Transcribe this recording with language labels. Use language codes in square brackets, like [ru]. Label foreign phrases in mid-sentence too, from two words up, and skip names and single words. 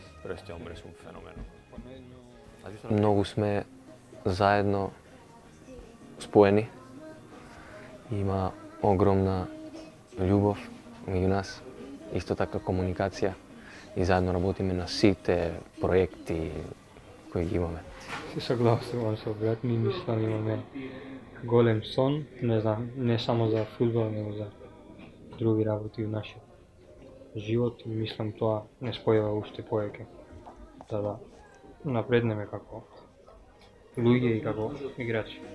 [mk] questi hombres un fenomeno. Многу сме заедно споени. Има огромна љубав меѓу нас, исто така комуникација и заедно работиме на сите проекти кои ги имаме. Се согласувам со брат ми, мислам имаме голем сон, не само за фудбал, него за други работи у нашиот живот и мислам тоа не спојува уште повеќе да напреднеме како луѓе и како играчи.